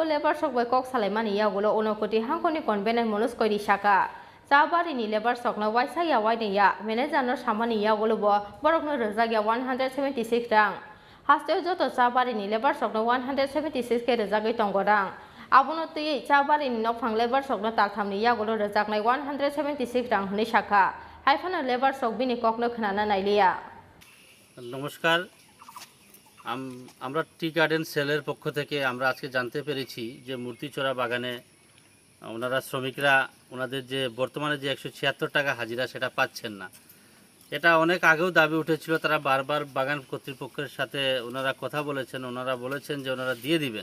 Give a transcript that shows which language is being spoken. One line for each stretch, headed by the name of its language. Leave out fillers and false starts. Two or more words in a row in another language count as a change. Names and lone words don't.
English: labour stock
Kok Borok: बै कक सालायमानि यागुलो उनकुति हांखनि कनभेनार मनुज करि साका चाबारिनि
English: labour stock
Kok Borok: वाइसाया वाइनैया मेनेजारनो सामानि यागुलोबो बरकनो रोजागिया 176 रां हास्टेव जत चाबारिनि
English: labour stock
Kok Borok: 176 के रोजागै दंगो रां आबुनो तयै चाबारिनि नफां
English: labour stock
Kok Borok: तालथामनि यागुलो रोजागनाय 176 रां हनै साखा हाइफानो
English: labour stock
Kok Borok: बिनि ककनो खोनाना नायलिया
Bangla: নমস্কার আমরা
English: tea garden
Bangla: সেলের পক্ষ থেকে আমরা আজকে জানতে পেরেছি যে মূর্তিচোরা বাগানে ওনারা শ্রমিকরা ওনাদের যে বর্তমানে যে 176 টাকা হাজিরা সেটা পাচ্ছেন না এটা অনেক আগেও দাবি উঠেছিল তারা বারবার বাগান কর্তৃপক্ষের সাথে ওনারা কথা বলেছেন ওনারা বলেছেন যে ওনারা দিয়ে দিবেন